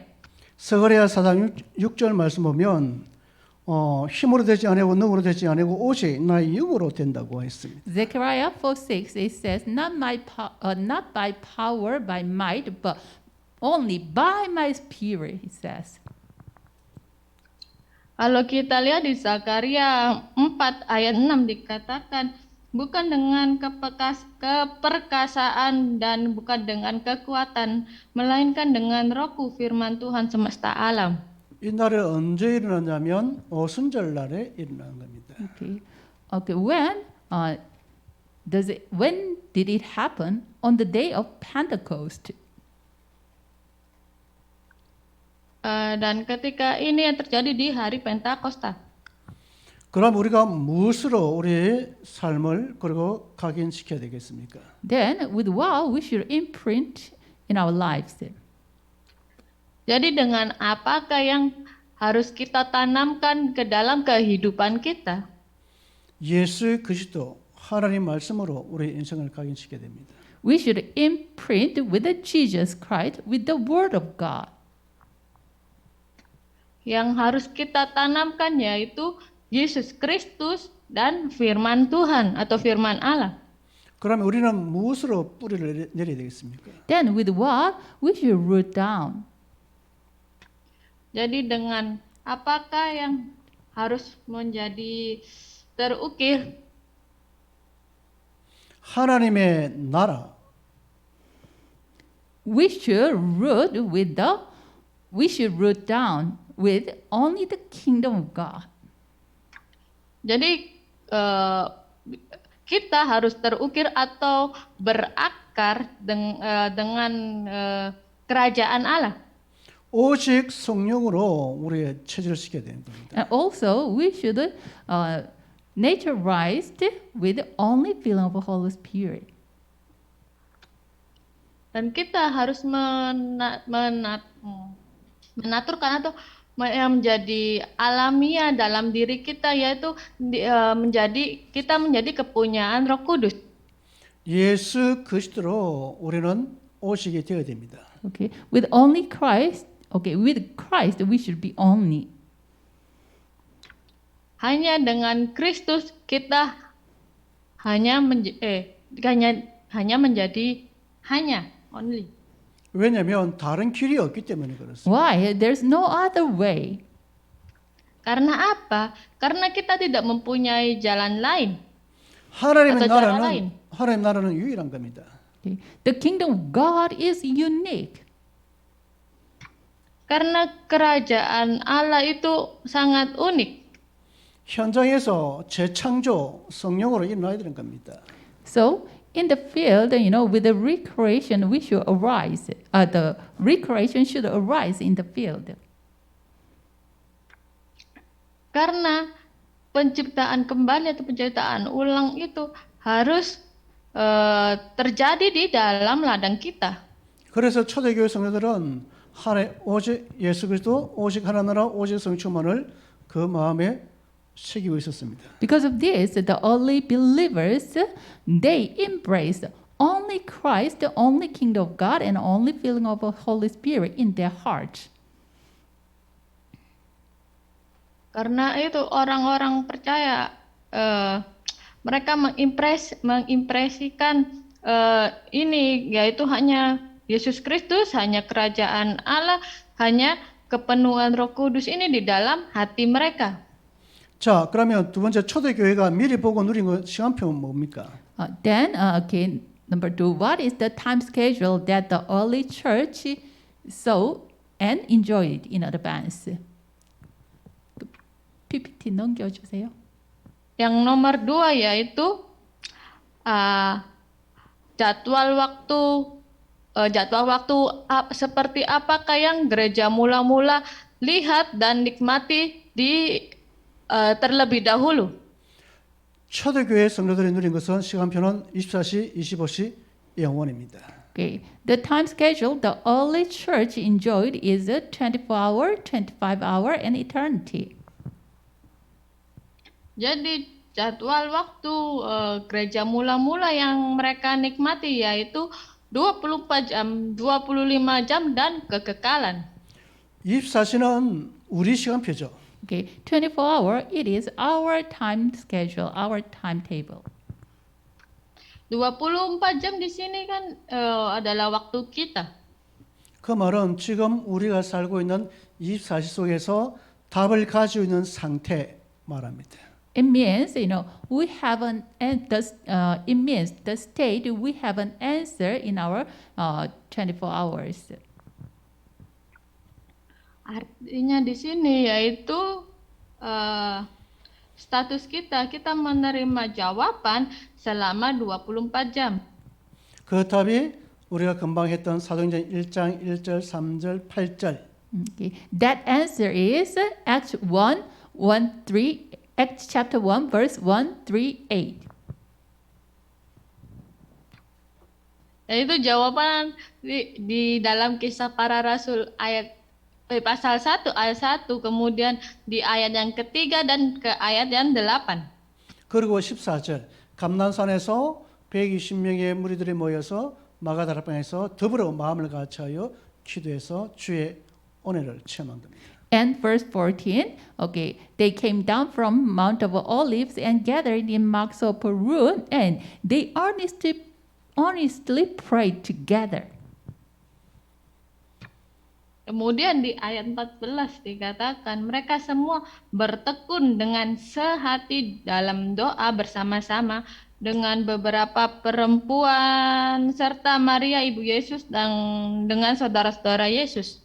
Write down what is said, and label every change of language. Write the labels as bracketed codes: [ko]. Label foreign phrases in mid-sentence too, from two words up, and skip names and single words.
[ko] 스가랴 4장 6절 말씀 보면 힘으로 되지 아니고 능으로 되지 아니고 오직 나의 영으로 된다고 했습니다. [en] Zechariah 4:6 it says, not by power, by might, but only by my spirit, he says. [id] Kalau kita lihat di Zakaria 4 ayat 6 dikatakan, bukan dengan keperkasaan dan bukan dengan kekuatan, melainkan dengan rohku firman Tuhan semesta alam. [ko] 이 날은 언제 일어났냐면 오순절 날에 일어난 겁니다. [en] Okay. Okay. When did it happen? On the day of Pentecost. [id] Dan ketika ini yang terjadi di hari Pentakosta. [ko] 그럼 우리가 무엇으로 우리의 삶을 그리고 각인시켜야 되겠습니까? [en] Then, with what we should imprint in our lives. [id] Jadi dengan apakah yang harus kita tanamkan ke dalam kehidupan kita? [ko] 예수 그리스도 하나님 말씀으로 우리 인생을 각인시켜야 됩니다. [en] We should imprint with the Jesus Christ, with the Word of God. [id] Yang harus kita tanamkan yaitu Yesus Kristus dan firman Tuhan atau firman Allah. [ko] 그러면 우리는 무엇으로 뿌리를 내려야 되겠습니까? [en] Then, with what we should root down. [id] Jadi dengan apakah yang harus menjadi terukir? [ko] 하나님의 나라, [en] We should root down with only the kingdom of God. [id] Jadi kita harus terukir atau berakar dengan kerajaan Allah. [ko] 오직 성령으로 우리의 체질을 시켜야 되는 겁니다. [en] And also, we should naturalized with only filling of the Holy Spirit. [id] Dan kita harus menaturkan atau yang menjadi alamiah dalam diri kita, yaitu kita menjadi kepunyaan Roh Kudus. [ko] 예수 그리스도로 우리는 오직이 되어야 됩니다. [en] Okay, with only Christ. Okay, with Christ we should be only. [id] Hanya dengan Kristus kita hanya menjadi only. [ko] 왜냐하면 다른 길이 없기 때문에 그렇습니다. [en] Why? There's no other way. [id] Karena apa? Karena kita tidak mempunyai jalan lain. [ko] 하나님의 어떤 나라 라인? 하나님 나라는 유일한 겁니다. [en] Okay. The kingdom of God is unique. [id] Karena kerajaan Allah itu sangat unik. [ko] 현장에서 재창조 성령으로 일어나야 되는 겁니다. [en] So in the field, with the recreation, we should arise. The recreation should arise in the field. [id] Karena penciptaan kembali atau penciptaan ulang itu harus terjadi di dalam ladang kita. [ko] 그래서 초대교회 성도들은 오직 예수 그리스도, 오직 하나님 나라, 오직 성령 충만을 그 마음에 새기고 있었습니다. [en] Because of this, the early believers, they embraced only Christ, the only kingdom of God, and only filling of the Holy Spirit in their heart. [id] Karena itu orang-orang percaya mereka mengimpresikan ini, yaitu hanya Yesus Kristus, hanya kerajaan Allah, hanya kepenuhan Roh Kudus ini di dalam hati mereka. [ko] 자, 그러면 두 번째 초대교회가 미리 보고 누린 거 시간표는 뭡니까? [en] Okay, number 2, what is the time schedule that the early church saw and enjoyed in advance? [ko] PPT 넘겨주세요. [id] Yang nomor 2 yaitu jadwal waktu seperti apakah yang gereja mula-mula lihat dan nikmati terlebih dahulu. [ko] 초대교회 성도들이 누린 것은 시간표는 24시, 25시, 영원입니다. [en] Okay, the time schedule the early church enjoyed is a 24-hour, 25-hour, and eternity. [id] Jadi jadwal waktu gereja mula-mula yang mereka nikmati yaitu 24 jam, 25 jam dan kekekalan. [ko] 24시는 우리 시간표죠. [en] Okay, 24-hour, it is our time schedule, our timetable. [id] 24 jam di sini kan adalah waktu kita. [ko] 그 말은 지금 우리가 살고 있는 24시 속에서 답을 가지고 있는 상태 말합니다. [en] It means, we have it means the state we have an answer in our 24 hours. [id] Artinya di sini yaitu status kita menerima jawaban selama 24 jam. [ko] 그 답이 우리가 금방 했던 사도행전 1장 1절, 3절, 8절. [en] Okay. That answer is Acts 1:1-3, Acts chapter 1, verse 1-8. [id] Yaitu jawaban di dalam Kisah Para Rasul pasal 1 ayat 1, kemudian di ayat yang ketiga dan ke ayat yang 8. [ko] 그리고 14절 감난산에서 120명의 무리들이 모여서 마가다락방에서 더불어 마음을 같이하여 기도해서 주의 은혜를 체험한 겁니다. [en] And verse 14, okay, they came down from Mount of Olives and gathered in Mark's upper room, and they earnestly prayed together. [id] Kemudian di ayat 14 dikatakan mereka semua bertekun dengan sehati dalam doa bersama-sama dengan beberapa perempuan serta Maria ibu Yesus dan dengan saudara-saudara Yesus.